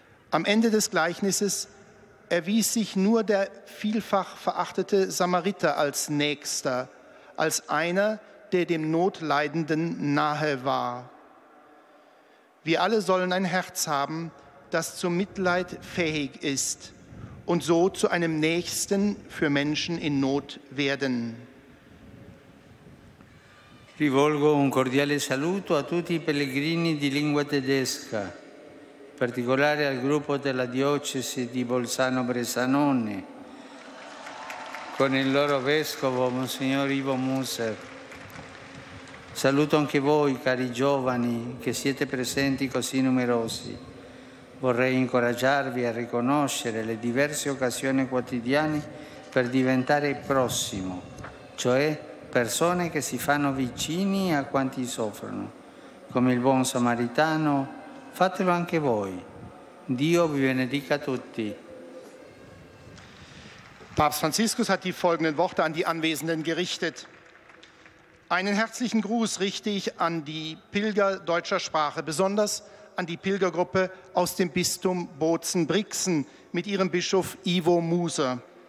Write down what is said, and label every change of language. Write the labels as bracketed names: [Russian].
[German] Am Ende des Gleichnisses erwies sich nur der vielfach verachtete Samariter als Nächster, als einer, der dem Notleidenden nahe war. Wir alle sollen ein Herz haben, das zum Mitleid fähig ist und so zu einem Nächsten für Menschen in Not werden. [Italian] Rivolgo un cordiale saluto a tutti i pellegrini di lingua tedesca, in particolare al gruppo della diocesi di Bolzano-Bressanone, con il loro vescovo, Monsignor Ivo Muser. Saluto anche voi, cari giovani, che siete presenti così numerosi. Vorrei incoraggiarvi a riconoscere le diverse occasioni quotidiane per diventare prossimo, cioè persone che si fanno vicini a quanti soffrono. Come il buon samaritano, fatelo anche voi. Dio vi benedica tutti. [German] Papst Franziskus hat die folgenden Worte an die Anwesenden gerichtet. Einen herzlichen Gruß richte ich an die Pilger deutscher Sprache, besonders an die Pilgergruppe aus dem Bistum Bozen-Brixen mit ihrem Bischof Ivo Muser.